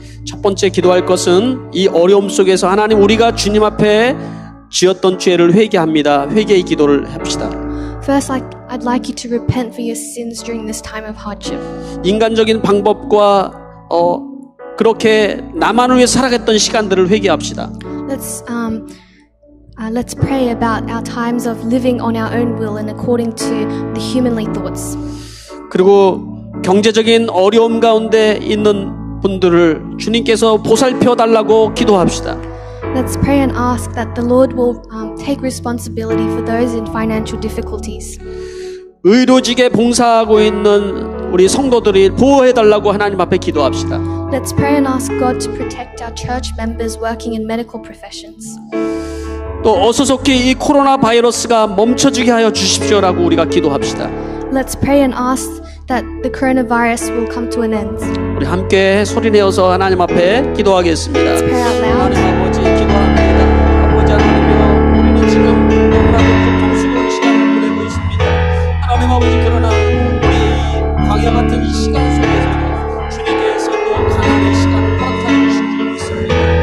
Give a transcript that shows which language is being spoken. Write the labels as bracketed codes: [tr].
[ko] 첫 번째 기도할 것은 이 어려움 속에서 하나님 우리가 주님 앞에 지었던 죄를 회개합니다. 회개의 기도를 합시다. [en] First, I'd like you to repent for your sins during this time of hardship. [ko] 인간적인 방법과 그렇게 나만을 위해 살아갔던 시간들을 회개합시다. [en] Let's pray about our times of living on our own will and according to the humanly thoughts. [ko] 그리고 경제적인 어려움 가운데 있는 분들을 주님께서 보살펴 달라고 기도합시다. [en] Let's pray and ask that the Lord will take responsibility for those in financial difficulties. [ko] 의료직에 봉사하고 있는 우리 성도들이 보호해 달라고 하나님 앞에 기도합시다. [en] Let's pray and ask God to protect our church members working in medical professions. [ko] 또 어서속히 이 코로나 바이러스가 멈춰지게 하여 주십시오라고 우리가 기도합시다. [en] Let's pray and ask that the coronavirus will come to an end. [ko] 우리 함께 소리내어서 하나님 앞에 기도하겠습니다. [en] Let's pray out loud. [ko] 하나님 아버지 기도합니다. 아버지 하나님이여 우리는 지금 너무나도 고통스러운 시간을 보내고 있습니다. 하나님 아버지 그러나 우리 광야 같은 이 시간 속에서도 주님께서 또 가난의 시간을 허락하여 주신 줄 믿습니다.